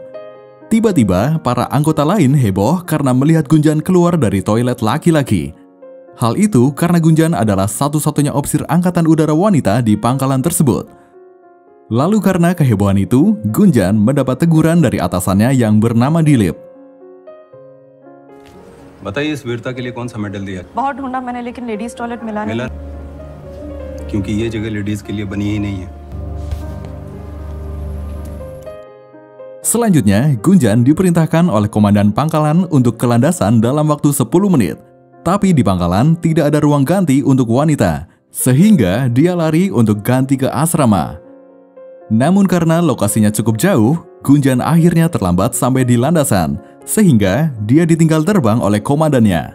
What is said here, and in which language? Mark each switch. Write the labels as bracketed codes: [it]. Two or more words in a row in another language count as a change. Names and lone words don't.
[id] Tiba-tiba, para anggota lain heboh karena melihat Gunjan keluar dari toilet laki-laki. Hal itu karena Gunjan adalah satu-satunya opsir Angkatan Udara wanita di pangkalan tersebut. Lalu karena kehebohan itu, Gunjan mendapat teguran dari atasannya yang bernama Dilip. [hi] बताइए इस वीरता के लिए कौन सा मेडल दिया? बहुत ढूंढा मैंने लेकिन [en] ladies toilet [hi] मिला नहीं। मिला क्योंकि ये जगह लेडीज के लिए बनी ही नहीं है। [id] Selanjutnya, Gunjan diperintahkan oleh komandan pangkalan untuk ke landasan dalam waktu 10 menit. Tapi di pangkalan tidak ada ruang ganti untuk wanita, sehingga dia lari untuk ganti ke asrama. Namun karena lokasinya cukup jauh, Gunjan akhirnya terlambat sampai di landasan, sehingga dia ditinggal terbang oleh komandannya.